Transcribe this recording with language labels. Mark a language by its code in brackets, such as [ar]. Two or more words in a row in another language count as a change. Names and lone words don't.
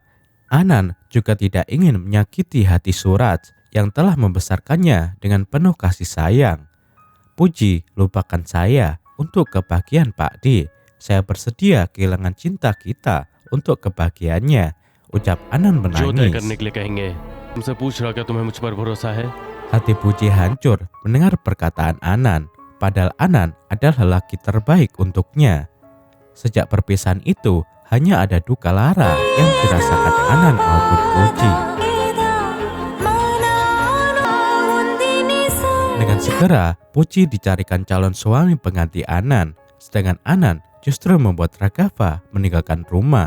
[id] Anan juga tidak ingin menyakiti hati Suraj yang telah membesarkannya dengan penuh kasih sayang. Puji, lupakan saya untuk kebahagiaan Pak D. Saya bersedia kehilangan cinta kita untuk kebahagiaannya, ucap Anan [hi] जो तय [id] menangis. [hi] करने के लिए कहेंगे तुमसे पूछ रहा क्या तुम्हें मुझ पर भरोसा है [id] Hati Puji hancur mendengar perkataan Anan, padahal Anan adalah lelaki terbaik untuknya. Sejak perpisahan itu, hanya ada duka lara yang dirasakan Anan maupun Puji. Dengan segera, Puji dicarikan calon suami pengganti Anan, sedangkan Anan justru membuat Raghava meninggalkan rumah.